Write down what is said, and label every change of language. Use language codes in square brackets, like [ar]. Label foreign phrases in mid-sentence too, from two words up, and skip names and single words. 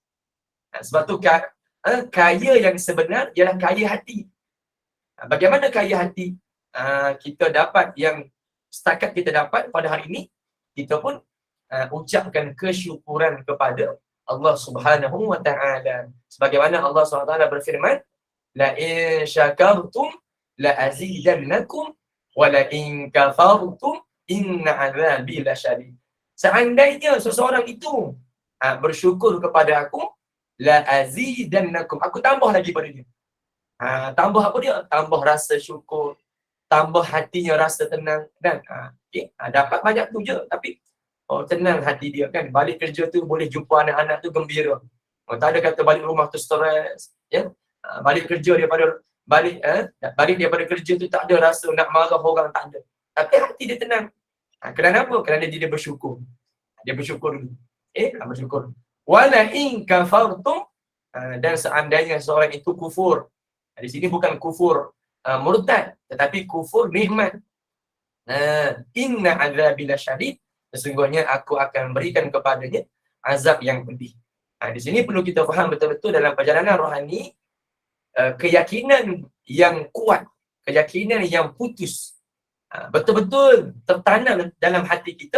[ms] Sebab tu kaya yang sebenar ialah kaya hati. Bagaimana kaya hati? Kita dapat yang setakat kita dapat pada hari ini, kita pun ucapkan kesyukuran kepada Allah [ar] سبحانه وتعالى. [ms] Sebagaimana Allah [ar] سبحانه وتعالى [ms] berfirman, [ar] لئن شكرتم لأزيدنكم ولئن كفرتم إن عذابي لشديد. [ms] Seandainya seseorang itu bersyukur kepada aku, [ar] لأزيدنكم, [ms] aku tambah lagi pada dia. Tambah apa dia? Tambah rasa syukur, tambah hatinya rasa tenang dan dapat banyak tu je, tapi tenang hati dia kan. Balik kerja tu boleh jumpa anak-anak tu gembira. Tak ada kata balik rumah tu stres, ya. Balik kerja daripada balik daripada kerja tu tak ada rasa nak marah orang, tak ada. Tapi hati dia tenang. Kerana apa? Kerana dia bersyukur. Dia bersyukur dulu. Bersyukur. [ar] ولئن كفرتم, [ms] dan seandainya seorang itu kufur. Di sini bukan kufur murtad, tetapi kufur nikmat. [ar] إن عذابي لشديد, [ms] sesungguhnya aku akan berikan kepadanya azab yang pedih. Di sini perlu kita faham betul-betul dalam perjalanan rohani, keyakinan yang kuat, keyakinan yang putus, betul-betul tertanam dalam hati kita.